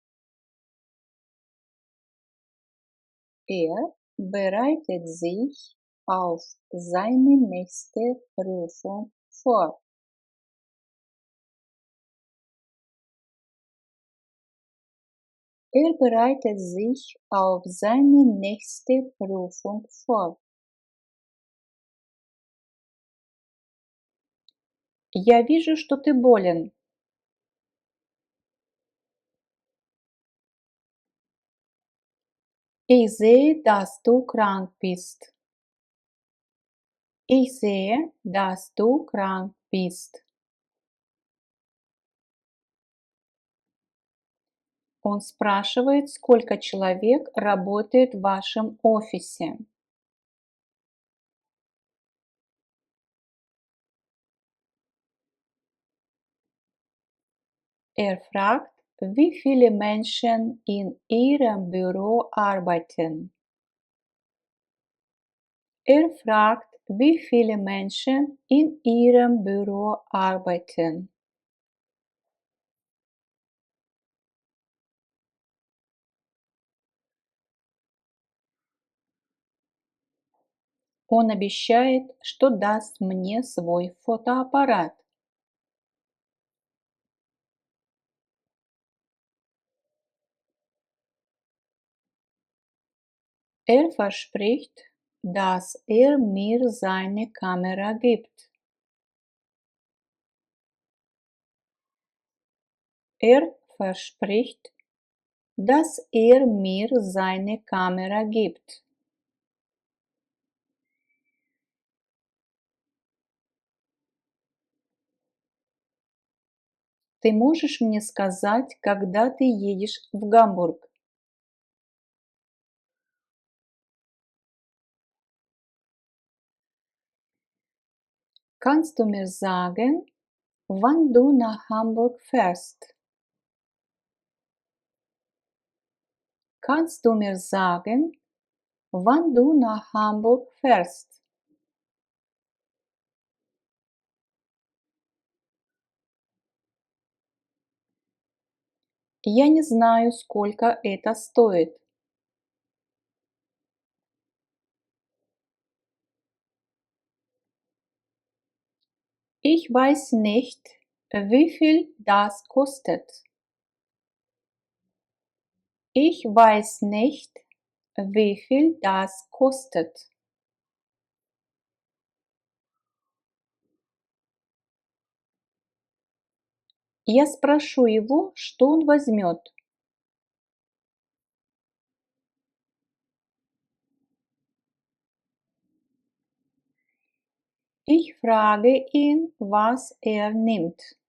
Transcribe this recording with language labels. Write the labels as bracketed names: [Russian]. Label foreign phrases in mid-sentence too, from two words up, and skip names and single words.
[German] Er bereitet sich auf seine nächste Prüfung vor. Er bereitet sich auf seine nächste Prüfung vor. [Russian] Я вижу, что ты болен. [German] Ich sehe, dass du krank bist. Ich sehe, dass du krank bist. [Russian] Он спрашивает, сколько человек работает в вашем офисе. [German] Er fragt, wie viele Menschen in Ihrem Büro arbeiten. Er fragt, wie viele Menschen in Ihrem Büro arbeiten. [Russian] Он обещает, что даст мне свой фотоаппарат. [German] Er verspricht, dass er mir seine Kamera gibt. Er verspricht, dass er mir seine Kamera gibt. [Russian] Ты можешь мне сказать, когда ты едешь в Гамбург? [German] Kannst du mir sagen, wann du nach Hamburg fährst? Kannst du mir sagen, wann du nach Hamburg fährst? [Russian] Я не знаю, сколько это стоит. [German] Ich weiß nicht, wie viel das kostet. Ich weiß nicht, wie viel das kostet. [Russian] Я спрошу его, что он возьмет. [German] Ich frage ihn, was er nimmt.